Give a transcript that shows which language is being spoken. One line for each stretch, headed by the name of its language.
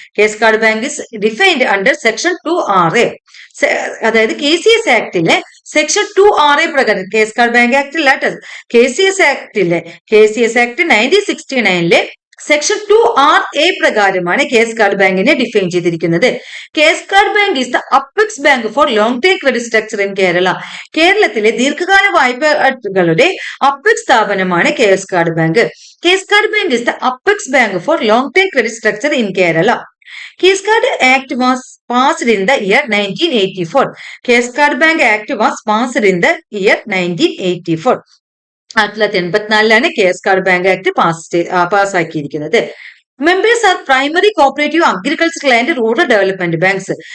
English: KSCARD bank is defined under section 2RA.
Malayalam: അതായത് KCS ആക്ടിലെ section 2RA പ്രകാരം, കേസ്കാർഡ് bank act അല്ല, KCS act 1969 section 2RA പ്രകാരമാണ് കേസ്കാർഡ് ബാങ്കിനെ ഡിഫൈൻ ചെയ്തിരിക്കുന്നത്.
English: KSCARD bank is the apex bank for long term credit structure in Kerala.
Malayalam: കേരളത്തിലെ ദീർഘകാല വായ്പകളുടെ apex സ്ഥാപനമാണ് കേസ്കാർഡ് bank.
English: KSCARD bank is the apex bank for long term credit structure in Kerala. KSCARD act was passed in the year 1984. KSCARD bank act was passed in the year 1984.
Malayalam: 1984 കേസ്കാർഡ് bank act പാസ്സാക്കിയിരിക്കുന്നത്.
English: Members are primary cooperative agricultural and rural development banks.